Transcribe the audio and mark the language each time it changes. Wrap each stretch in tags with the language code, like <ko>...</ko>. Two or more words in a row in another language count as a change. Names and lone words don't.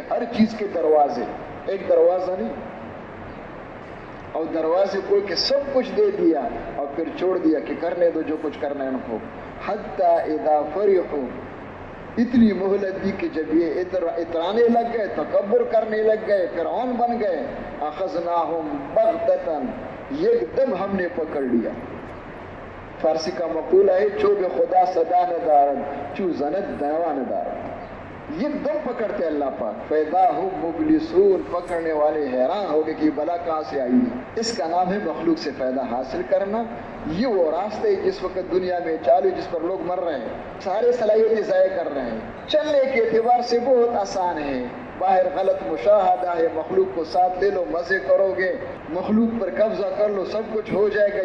<ur>ہر چیز کے دروازے، ایک دروازہ نہیں. اور دروازے کھول کے سب کچھ دے دیا اور پھر چھوڑ دیا کہ کرنے دو جو کچھ کرنا ہے ان کو.</ur> <ar>حتی اذا فرحوا،</ar> <ur>اتنی مہلت دی کہ جب یہ اترانے لگ گئے، تکبر کرنے لگ گئے، فرعون بن گئے،</ur> <ar>اخذناہم بغتتاً،</ar> <ur>یک دم ہم نے پکڑ لیا. فارسی کا مقولہ ہے</ur> <fa>چوب خدا صدا ندارد، چو زند دوا ندارد.</fa> <ur>یک دم پکڑتے اللہ پاک.</ur> <ar>فَإِذَا هُمْ مُبْلِسُونَ،</ar> <ur>پکڑنے والے حیران ہو گئے کہ بلا کہاں سے آئی ہے. اس کا نام ہے مخلوق سے فائدہ حاصل کرنا. یہ وہ راستے جس وقت دنیا میں چالو، جس پر لوگ مر رہے ہیں، سارے صلاحیتیں ضائع کر رہے ہیں. چلنے کے اعتبار سے بہت آسان ہے، باہر غلط مشاہدہ ہے، مخلوق کو ساتھ لے لو، مزے کرو گے، مخلوق پر قبضہ کر لو، سب کچھ ہو جائے گا.</ur>